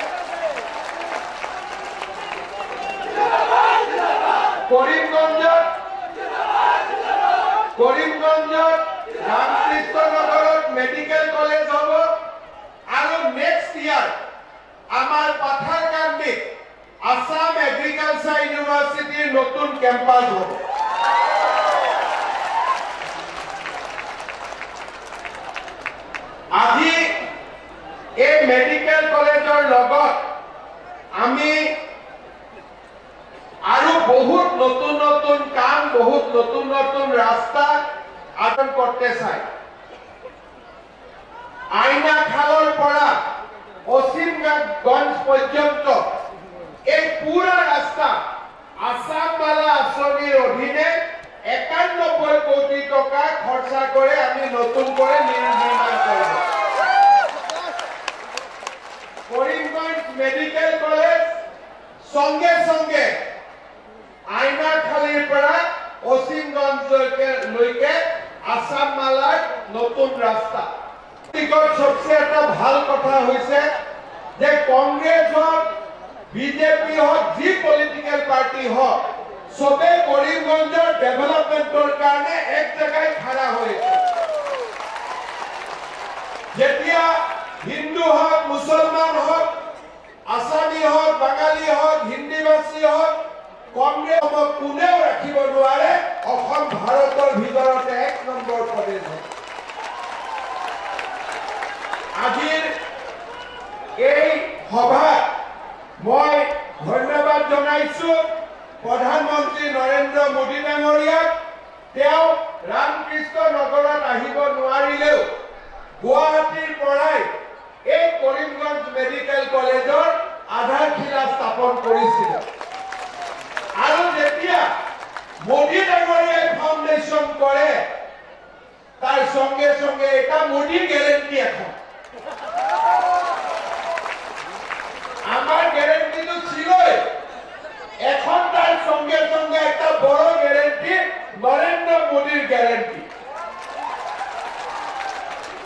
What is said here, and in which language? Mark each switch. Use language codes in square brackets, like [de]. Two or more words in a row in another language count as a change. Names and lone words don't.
[as] করিমগঞ্জ রামকৃষ্ণ নগরত মেডিকেল কলেজ হব আৰু [en] next year [as] আমার পাথারকান্দি আসাম এগ্রিকালচার ইউনিভার্সিটির নতুন ক্যাম্পাস হব। আজি এই মেডিকেল কলেজৰ লগত আমি আৰু বহুত নতুন নতুন কাম, বহুত নতুন নতুন রাস্তা আয়োজন করতে চাই। [bn] আইনাখালৰ পৰা অসীমগঞ্জ পর্যন্ত এই পুরা রাস্তা আসাম মালা আঁচনির অধীনে 91 কোটি টাকা খরচা করে আমি নতুন করে নির্মাণ করব। [as] করিমগঞ্জ মেডিকেল কলেজ সঙ্গে সঙ্গে আইনাখালীর পৰা অসীমগঞ্জলৈকে আসাম মালার নতুন রাস্তা। [bn] সবচেয়ে একটা ভাল কথা হয়েছে যে কংগ্রেস হোক, বিজেপি হোক, যি [en] political party [bn] হোক, সবে করিমগঞ্জের ডেভেলপমেন্টের কারণে এক জায়গায় খাড়া হয়েছে। [as] যেতিয়া হিন্দু হোক, মুসলমান হোক, আসামি হোক, বাঙালি হোক, হিন্দিভাষী হোক, কংগ্রেস কোনেও রাখিব নোৱাৰে। অসম ভারতের ভিতরতে 1 নম্বৰ প্রদেশ। আজিৰ এই সভাত মই ধন্যবাদ জনাইছো প্রধানমন্ত্রী নরেন্দ্র মোদী ডাঙরিয়াক। [bn] তেওঁ রামকৃষ্ণ নগৰত আহিব নোৱাৰিলেও গুৱাহাটীৰ পৰাই এই করিমগঞ্জ মেডিকেল কলেজৰ আধাৰশিলা স্থাপন কৰিছিল আৰু যেতিয়া মোদী ডাঙরিয়াই ফাউন্ডেশন করে তার সঙ্গে সঙ্গে এটা মোদী গ্যারেন্টি। এখন আমার গ্যারেন্টি তো ছিলই, এখন তার সঙ্গে সঙ্গে একটা বড় গ্যারেন্টি নরেন্দ্র মোদীর গ্যারেন্টি।